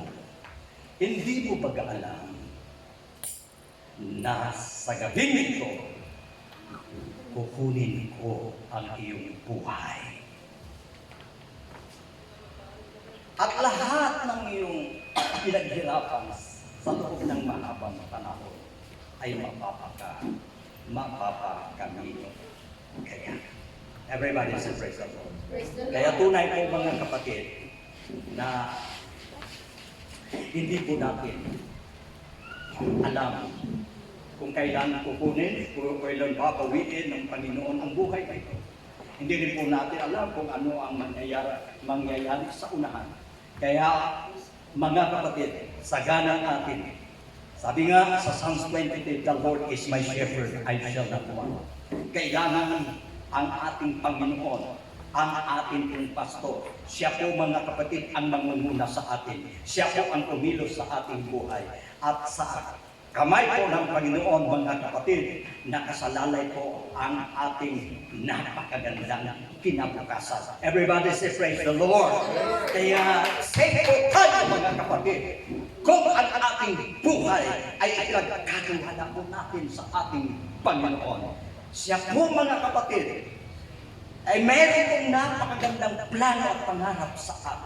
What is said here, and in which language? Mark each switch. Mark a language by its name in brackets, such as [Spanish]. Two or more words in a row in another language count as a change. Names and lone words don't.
[Filipino] Hindi mo ba alam na sa gabing ito, kukunin ko ang iyong buhay. At lahat ng iyong pinaghirapan sa loob ng mahabang panahon ay mapapakamino. Kaya, [English] everybody say praise the Lord. [Filipino] Kaya tunay po mga kapatid na hindi po natin alam kung kailan kukunin, kung kailan papawiin ng Panginoon ang buhay na ito. Hindi rin po natin alam kung ano ang mangyayari sa unahan. Kaya, mga kapatid, sagana natin. Sabi nga sa Psalms 23, [English] the Lord is my shepherd, I shall not want. [Filipino] Kailangan ang ating Panginoon, ang ating pong pastor. Siya po mga kapatid ang mangunguna sa atin. Siya po ang kumilos sa ating buhay. At sa kamay po ng Panginoon, mga kapatid, nakasalalay po ang ating napakagandang kinabukasan. [English] Everybody say praise the Lord. [Filipino] Kaya safe po tayo mga kapatid. Kung ang ating buhay ay ikagkakawala po natin sa ating Panginoon. Siya po mga kapatid ay mayroon pong napakagandang plano at pangarap sa atin.